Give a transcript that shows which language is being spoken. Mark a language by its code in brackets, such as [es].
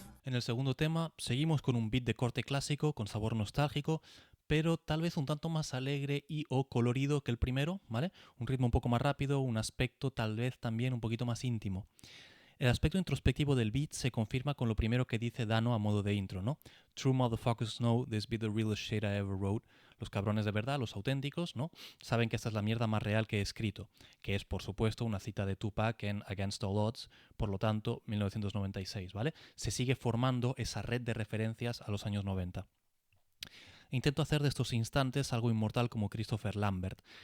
[es] En el segundo tema seguimos con un beat de corte clásico con sabor nostálgico, pero tal vez un tanto más alegre y o colorido que el primero, ¿vale? Un ritmo un poco más rápido, un aspecto tal vez también un poquito más íntimo. El aspecto introspectivo del beat se confirma con lo primero que dice Dano a modo de intro, ¿no? [en] True motherfuckers know this be the realest shit I ever wrote. [es] Los cabrones de verdad, los auténticos, ¿no? Saben que esta es la mierda más real que he escrito, que es, por supuesto, una cita de Tupac en Against All Odds, por lo tanto, 1996, ¿vale? Se sigue formando esa red de referencias a los años 90. Intento hacer de estos instantes algo inmortal como Christopher Lambert.